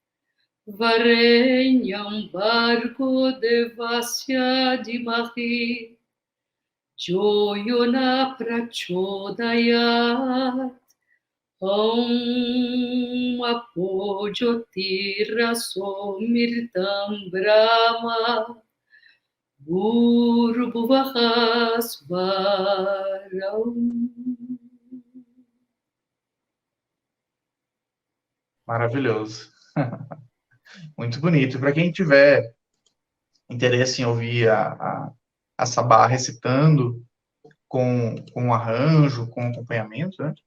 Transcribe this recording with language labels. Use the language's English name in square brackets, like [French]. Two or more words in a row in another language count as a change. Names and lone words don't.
[Sanskrit] वरेण्यम् भर्गो देवस्य धीमहि धियोयोनः प्रचोदयात् ॐ आपोज्योतिर सोमृतम् ब्रह्म भूर्भुवःस्वरम्. [Portuguese] Maravilhoso. Muito bonito. Para quem tiver interesse em ouvir a Sabá recitando com arranjo, com acompanhamento, né?